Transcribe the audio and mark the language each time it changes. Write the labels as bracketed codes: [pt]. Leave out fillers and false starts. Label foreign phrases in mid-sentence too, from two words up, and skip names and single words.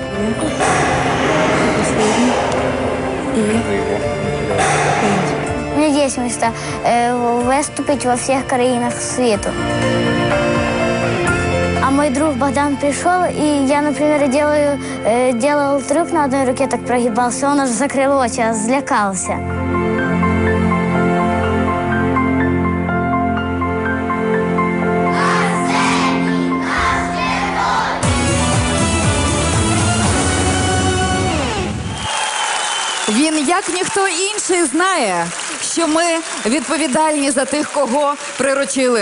[ru] У меня есть мечта выступить во всех краинах света. А мой друг Богдан пришел, и я, например, делал трюк на одной руке, так прогибался. Он уже закрыл очи, злякался. [uk] Він, як ніхто інший, знає, що ми відповідальні за тих, кого приручили.